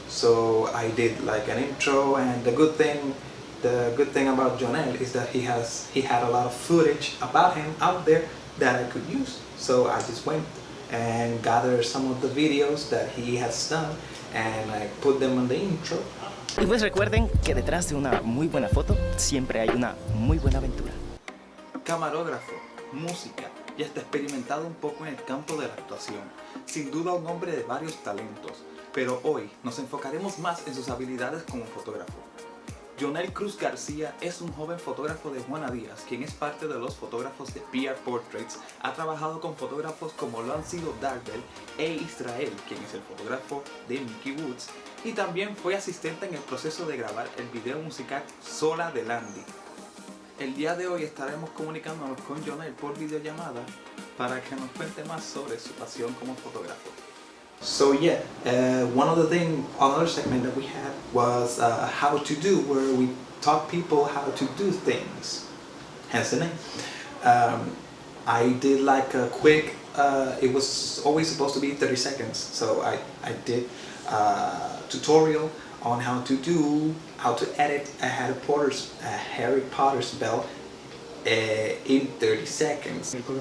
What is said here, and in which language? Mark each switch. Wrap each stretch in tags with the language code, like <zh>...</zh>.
<en>So I did like an intro, and the good thing about Jonel is that he had a lot of footage about him out there that I could use. So I just went and gathered some of the videos that he has done and I put them on the intro.</en> <es>Y pues recuerden que detrás de una muy buena foto siempre hay una muy buena aventura. Camarógrafo, música y hasta experimentado un poco en el campo de la actuación. Sin duda un hombre de varios talentos, pero hoy nos enfocaremos más en sus habilidades como fotógrafo. Jonel Cruz García es un joven fotógrafo de Juana Díaz, quien es parte de los fotógrafos de PR Portraits. Ha trabajado con fotógrafos como lo han sido Gabriel e Israel, quien es el fotógrafo de Mickey Woods, y también fue asistente en el proceso de grabar el video musical Sola de Landy. El día de hoy estaremos comunicándonos con Jonel por videollamada para que nos cuente más sobre su pasión como fotógrafo.</es> <en>So yeah, another segment that we had was how to do, where we taught people how to do things, hence the name. I did like a quick, it was always supposed to be 30 seconds, so I did a tutorial on how to edit a Harry Potter spell in 30 seconds.</en>